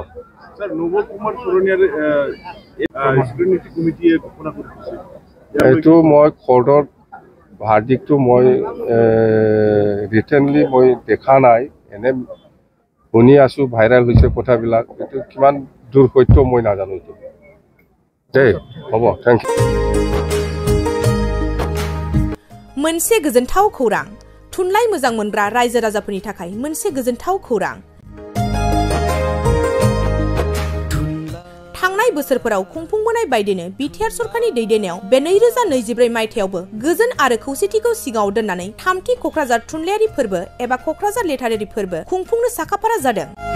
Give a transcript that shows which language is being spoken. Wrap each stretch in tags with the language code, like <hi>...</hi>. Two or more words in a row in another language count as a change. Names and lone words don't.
<as>স্যার নবল কুমার চৰণীয়াৰ স্ক্ৰিনিটি কমিটিয়ে ঘোষণা কৰিছে এটো মই কোৰ্টৰ ভাৰ্ডিকটো মই ৰিটেনলি মই দেখা নাই এনে শুনি আছো ভাইৰাল হৈছে কথাবিলাক এটো কিমান দূৰ সত্য মই নাজানো এটো দেই হ'ব</as> <en>thank you</en> <brx>मोनसे गोजोनथाव खौरां थुनलाइ मोजां मोनग्रा रायजो राजाफोरनि थाखाय मोनसे गोजोनथाव खौरां थांनाय बोसोरफोराव खुंफुंबोनाय बायदिनो बिटिआर सरकारनि दैदेननायाव बे 2024 मायथाइयावबो गोजोन आरो खौसेथिखौ सिगाङाव दोननानै थामथि क'क्राझार थुनलाइयारि फोरबो एबा क'क्राझार लेटारारि फोरबो खुंफुंनो साखाफारा जादों</brx>